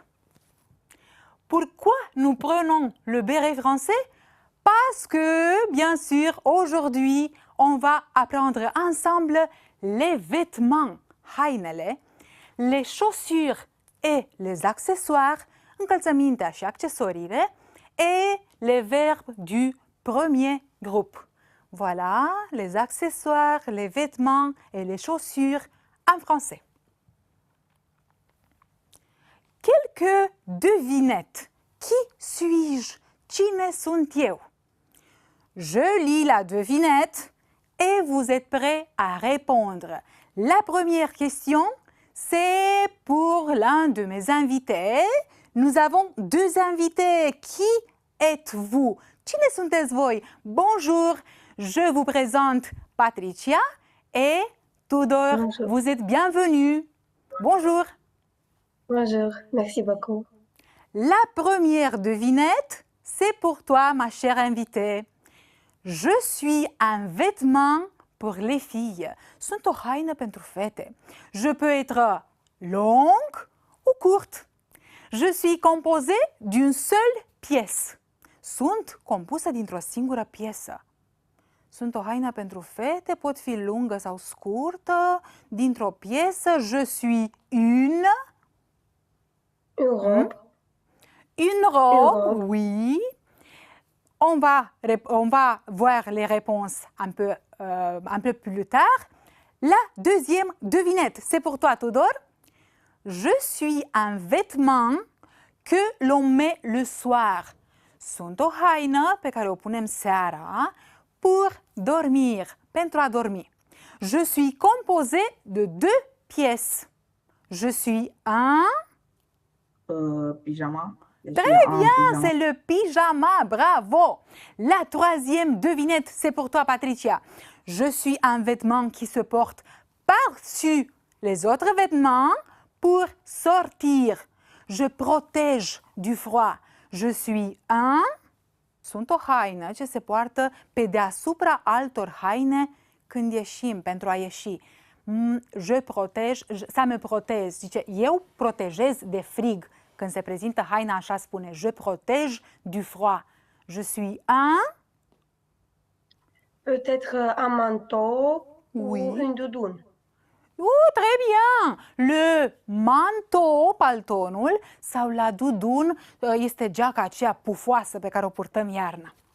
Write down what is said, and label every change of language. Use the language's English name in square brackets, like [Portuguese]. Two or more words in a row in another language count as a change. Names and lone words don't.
[French] Pourquoi nous prenons le béret français? Parce que, bien sûr, aujourd'hui, on va apprendre ensemble les vêtements, hainele, les chaussures et les accessoires, [Romanian] încălțămintea și accesoriile, [French] et les verbes du premier groupe. Voilà les accessoires, les vêtements et les chaussures en français. Quelques devinettes. Qui suis-je? [Romanian] Cine sunt eu? [French] Je lis la devinette et vous êtes prêts à répondre. La première question, c'est pour l'un de mes invités. Nous avons deux invités. Qui êtes-vous? [Romanian] Cine sunteți voi? [French] Bonjour, je vous présente Patricia et Tudor. Bonjour. Vous êtes bienvenus. Bonjour. Bonjour, merci beaucoup. La première devinette, c'est pour toi, ma chère invitée. Je suis un vêtement pour les filles. [Romanian] Sunt o haină pentru fete. [French] Je peux être longue ou courte. Je suis composée d'une seule pièce. [Romanian] Sunt compusă dintr-o singură piesă. Sunt o haină pentru fete, pot fi lungă sau scurtă, dintr-o piesă. [French] Je suis une robe. Une robe, robe. oui. On va voir les réponses un peu plus tard. La deuxième devinette, c'est pour toi, Tudor. Je suis un vêtement que l'on met le soir. [Romanian] Sunt o haină pe care o punem seara [French] pour dormir, [Romanian] pentru a dormi. [French] Je suis composée de deux pièces. Je suis un... Pyjama. Très bien, c'est le pyjama, bravo. La troisième devinette, c'est pour toi, Patricia. Je suis un vêtement qui se porte par-dessus les autres vêtements pour sortir. Je protège du froid. Je suis un... [Romanian] Sunt o haină ce se poartă pe deasupra altor haine când ieșim, pentru a ieși. [French] Je protège, ça me protège. [Romanian] Zice, eu protejez de frig. Când se prezintă haina, așa spune. [French] Je protège du froid. Je suis un... Peut-être un manteau Oui. ou une doudoune. Très bien! Le manteau, [Romanian] paltonul, sau la dudun este geaca aceea pufoasă pe care o purtăm iarna.